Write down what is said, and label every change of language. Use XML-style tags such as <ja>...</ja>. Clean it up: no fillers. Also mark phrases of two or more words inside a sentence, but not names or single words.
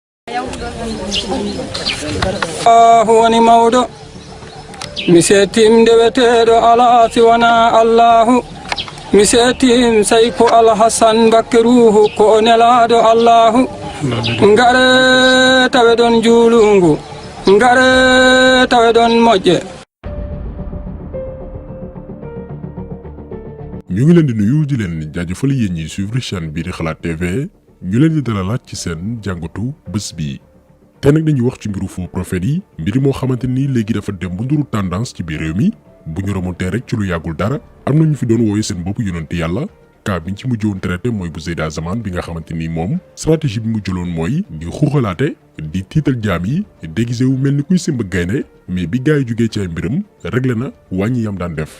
<ff>woni mawɗo mi seetim nde weteɗo ala siwana allahu mi seetim say ko alhasan bakkeruhu ko o nelaɗo allahu ngare tawe ɗon juulungu ngare tawe ɗon moƴƴe.</ff> <wo>ñu ngi leen di nuyu di leen jaajëfal yéen ñi</wo> <fr>suivre chaîne</fr> <wo>bii di Xalaat TV ñu leen di dalalaat ci seen jàngatu bés bi te nag dañuy wax ci mbiru</wo> <fr>faux prophète</fr> <wo>yi mbir moo xamante ni léegi dafa dem bu nduru tendance ci biir réew mi bu ñu remonté rek ci lu yàggul dara am na ñu fi doon wooye seen bopp yonent yàlla cas biñ ci mujjoon traité mooy bu Zeyda Zaman bi nga xamante ni moom stratégie bi mu jëloon mooy di xuuxalaate di tiital jaam yi déguisé wu mel ni kuy simb gaynde mais bi gars yi jugee ci ay mbiram réglé na wàññi yam daan def.</wo>